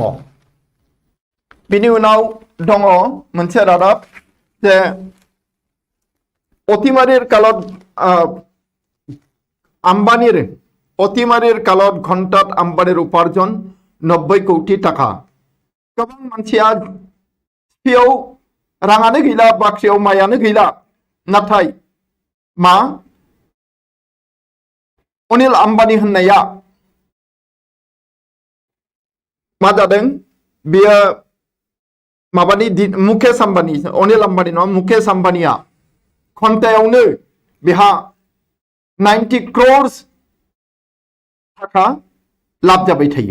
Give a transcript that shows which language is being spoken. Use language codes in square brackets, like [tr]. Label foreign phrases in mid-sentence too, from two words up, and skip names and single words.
[brx] बिनि उनाव दङ मोनसे रादाब जे [as] অতিমাৰীৰ কালত ঘণ্টাত আম্বানিৰ উপাৰ্জন 90 কোটি টাকা। [brx] गोबां मानसिया सिपिआव राङानो गैला, बाख्रियाव माइयानो गैला, नाथाय मा अनिल आम्बानी होननाया मा जादों, बियो माबानि मुकेश आम्बानी, अनिल आम्बानी नङा, मुकेश आम्बानीया घन्टायावनो बेहा 90 crores थाखा लाब जाबाय थायो।